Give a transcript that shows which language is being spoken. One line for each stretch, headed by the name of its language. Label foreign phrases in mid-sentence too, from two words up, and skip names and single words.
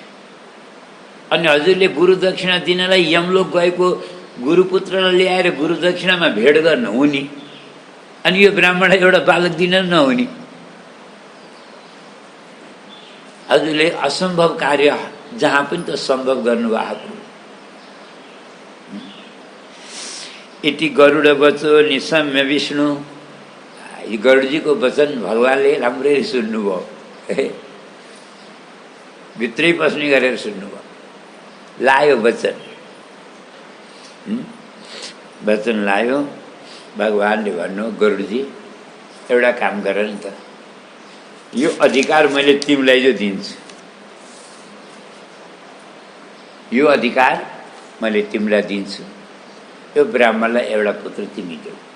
Nepali: अनि हजुरले गुरु दक्षिणा दिनलाई यमलोक गएको गुरुपुत्रलाई ल्याएर गुरु दक्षिणामा भेट गर्न हुने, अनि यो ब्राह्मणलाई एउटा बालक दिन नहुने। हजुरले असम्भव कार्य जहाँ पनि त सम्भव गर्नुभएको।
Sanskrit: इति गरुड बचो निशम्य विष्णु।
Nepali: गरुडजीको वचन भगवानले राम्ररी सुन्नुभयो, भित्रै पस्ने गरेर सुन्नुभयो, लायो वचन। वचन लायो। भगवानले भन्नु, गरुडजी एउटा काम गर नि त, यो अधिकार मैले तिमीलाई जो दिन्छु, यो अधिकार मैले तिमीलाई दिन्छु, यो ब्राह्मणलाई एउटा पुत्र तिमी देऊ।